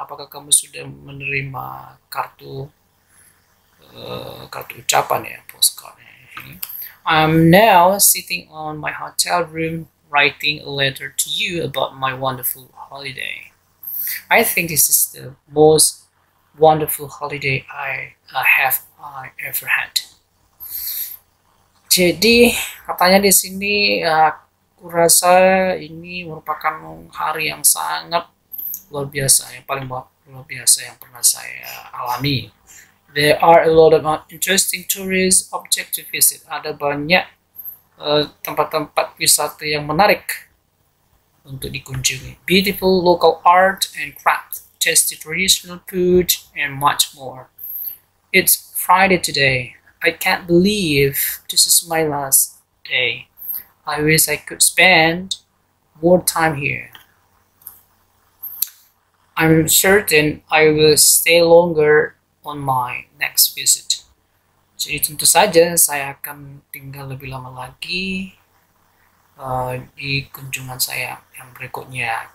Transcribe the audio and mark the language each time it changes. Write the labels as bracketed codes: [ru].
[id] Apakah kamu sudah menerima kartu ucapan ya, postcardnya. [en] I'm now sitting on my hotel room writing a letter to you about my wonderful holiday. I think this is the most wonderful holiday I ever had. [id] Jadi katanya di sini aku rasa ini merupakan hari yang sangat luar biasa, yang paling luar biasa yang pernah saya alami. [en] There are a lot of interesting tourist objects to visit. [id] Ada banyak tempat-tempat wisata yang menarik untuk dikunjungi. [en] Beautiful local art and craft, tasty traditional food, and much more. It's Friday today. I can't believe this is my last day. I wish I could spend more time here. I'm certain I will stay longer on my next visit. [id] Jadi tentu saja saya akan tinggal lebih lama lagi di kunjungan saya yang berikutnya.